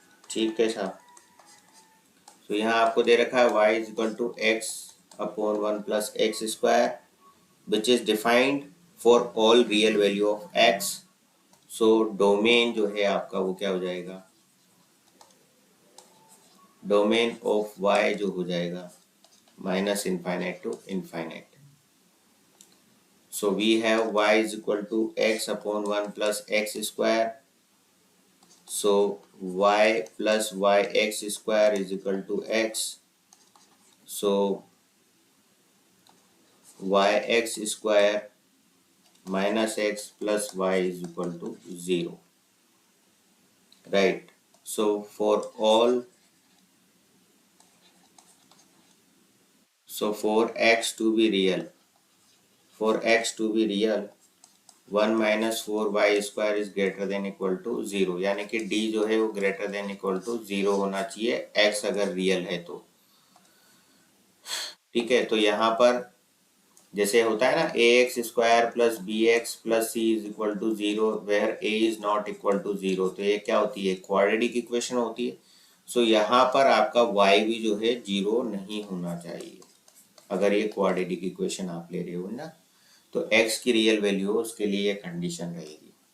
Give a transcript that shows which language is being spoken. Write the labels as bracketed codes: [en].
[hi] ठीक है साहब, तो यहाँ आपको दे रखा है [en] y is equal to x/1 plus x square which is defined for all real value of x। [hi] So domain जो है आपका वो क्या हो जाएगा, डोमेन ऑफ y जो हो जाएगा -infinite to infinite. [en] So we have y is equal to x/1 plus x square. So y plus yx square is equal to x. So yx square minus x plus y is equal to 0. Right. So for x to be real, 1 minus 4y square is greater than equal to 0, [hi] यानी कि d जो है वो greater than equal to 0 होना चाहिए x अगर real है तो। ठीक है, तो यहाँ पर जैसे होता है ना [en] ax square plus bx plus c is equal to 0 [hi] where a is not equal to 0, तो ये क्या होती है, क्वाड्रेटिक इक्वेशन होती है। सो यहाँ पर आपका y भी जो है 0 नहीं होना चाहिए, अगर ये क्वाड्रेटिक इक्वेशन आप ले रहे हो ना, तो x की रियल वैल्यू हो उसके लिए ये कंडीशन रहेगी।